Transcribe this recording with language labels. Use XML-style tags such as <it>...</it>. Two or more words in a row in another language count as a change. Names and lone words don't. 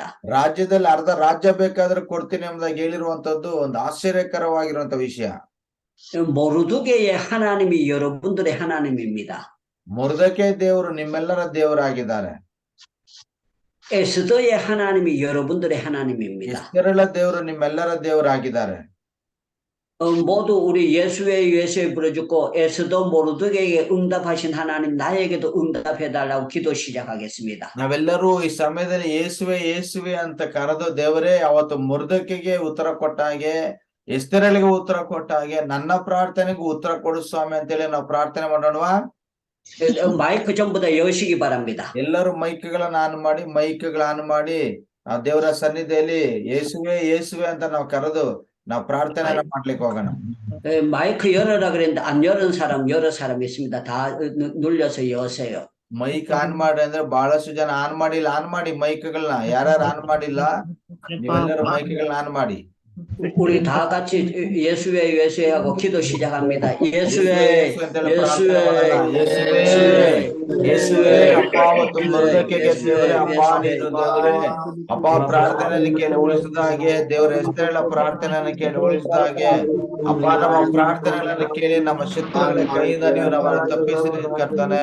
<kn>ರಾಜ್ಯದಲ್ಲಿ ಅರ್ಧ ರಾಜ್ಯ ಬೇಕಾದ್ರೆ ಕೊಡ್ತೀನಿ ಎಂಬುದಾಗಿ ಹೇಳಿರುವಂತದ್ದು ಒಂದು ಆಶ್ಚರ್ಯಕರವಾಗಿರುವಂತ ವಿಷಯ.</kn> <ko>모르드게의 하나님이 여러분들의 하나님입니다.</ko> <kn>ಮೊರ್ದೆಕೈ ದೇವರು ನಿಮ್ಮೆಲ್ಲರ ದೇವರಾಗಿದ್ದಾರೆ.</kn> <ko>에스더의 하나님이 여러분들의 하나님입니다.</ko> <kn>ಎಸ್ತೇರಳ ದೇವರು ನಿಮ್ಮೆಲ್ಲರ ದೇವರಾಗಿದ್ದಾರೆ.</kn> <ko>모두 우리 예수의 부르짖고 에스더 모르드게에게 응답하신 하나님 나에게도 응답해달라고 기도 시작하겠습니다.</ko> <kn>ನಾವೆಲ್ಲರೂ ಈ ಸಮಯದಲ್ಲಿ ಯೇಸುವೆ ಯೇಸುವೆ ಅಂತ ಕರೆದು ದೇವರೇ ಅವತ್ತು ಮೊರ್ದೆಕೈಗೆ ಉತ್ತರ ಕೊಟ್ಟ ಹಾಗೆ, ಎಸ್ತೇರಳಿಗೆ ಉತ್ತರ ಕೊಟ್ಟ ಹಾಗೆ ನನ್ನ ಪ್ರಾರ್ಥನೆಗೂ ಉತ್ತರ ಕೊಡು ಸ್ವಾಮಿ ಅಂತೇಳಿ ನಾವು ಪ್ರಾರ್ಥನೆ ಮಾಡೋಣವಾ?</kn> <ko>마이크 전부 다 여시기 바랍니다.</ko> <kn>ಎಲ್ಲರೂ ಮೈಕ್ಗಳನ್ನ ಆನ್ ಮಾಡಿ ಆ ದೇವರ ಸನ್ನಿಧಿಯಲ್ಲಿ ಯೇಸುವೆ ಯೇಸುವೆ ಅಂತ ನಾವು ಕರೆದು ನಾವು ಪ್ರಾರ್ಥನೆಯನ್ನ ಮಾಡ್ಲಿಕ್ಕೆ ಹೋಗೋಣ.</kn> <ko>마이크 열어라 그랬는데 안 열은 사람 여러 사람 있습니다. 다 눌려서 여세요.</ko> <kn>ಮೈಕ್ ಆನ್ ಮಾಡಿ ಅಂದ್ರೆ ಬಹಳಷ್ಟು ಜನ ಆನ್ ಮಾಡಿ ಮೈಕ್ಗಳನ್ನ. ಯಾರ್ಯಾರು ಆನ್ ಮಾಡಿಲ್ಲ ನೀವೆಲ್ಲರೂ ಮೈಕ್ಗಳನ್ನ ಆನ್ ಮಾಡಿ.</kn> <ko>우리 다 같이 예수의 하고 기도 시작합니다. 예수의</ko> <kn>ಅಪ್ಪ ಮತ್ತು ಮೊರ್ದೆಕೈಗೆ ದೇವರೇ ಅಪ್ಪ ನೀನು ದೇವರೇ ಅಪ್ಪ ಪ್ರಾರ್ಥನೆಯನ್ನು ಕೇಳಿ ಉಳಿಸಿದ ಹಾಗೆ, ದೇವರ ಎಸ್ತೇರಳ ಪ್ರಾರ್ಥನೆಯನ್ನು ಕೇಳಿ ಉಳಿಸಿದ ಹಾಗೆ ಅಪ್ಪ ನಮ್ಮ ಪ್ರಾರ್ಥನೆಗಳನ್ನು ಕೇಳಿ ನಮ್ಮ ಶತ್ರುಗಳ ಕೈಯಿಂದ ನೀವು ನಮ್ಮನ್ನು ತಪ್ಪಿಸಿ ಕರ್ತಾನೆ.</kn>